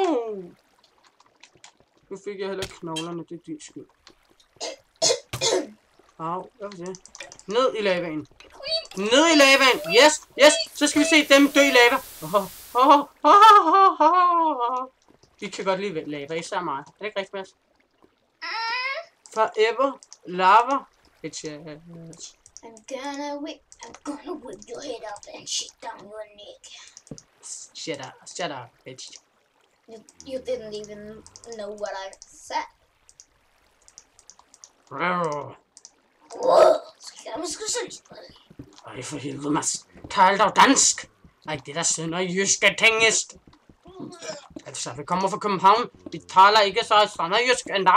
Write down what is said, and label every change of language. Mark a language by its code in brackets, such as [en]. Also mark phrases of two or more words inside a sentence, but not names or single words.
[da] Nu fik jeg heller knoglerne, det er din skyld. Au, hvad var det? Ned i lavaen. Ned i lavaen. Yes. Så skal vi se dem dø i lava. Vi kan godt lide lava, især mig. Er det ikke rigtigt, Mads? [en] Forever lava. Bitches. I'm gonna whip your head up and shit down your neck. Shut up, bitch. You didn't even know what I said. [da] Ej, for helvede, Mads. Tal dog dansk. Ej, det der synder jyske tingest. Altså, vi kommer fra København. Vi taler ikke så sønderjysk endda.